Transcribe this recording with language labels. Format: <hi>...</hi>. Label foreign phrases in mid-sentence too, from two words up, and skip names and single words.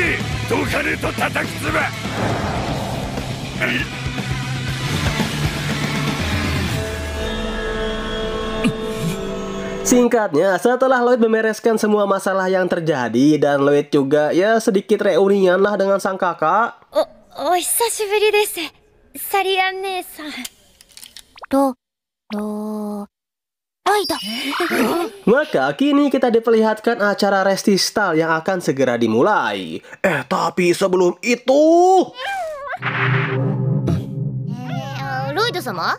<id>Singkatnya, setelah Lloyd membereskan semua masalah yang terjadi dan Lloyd juga ya sedikit reunian lah dengan sang kakak.</id> <ja>お久しぶりです、サリア姉さん. Lloyd.</ja> <id>Maka kini kita diperlihatkan acara resistal yang akan segera dimulai. Tapi sebelum itu,</id> <ja>Lloyd-sama?</ja>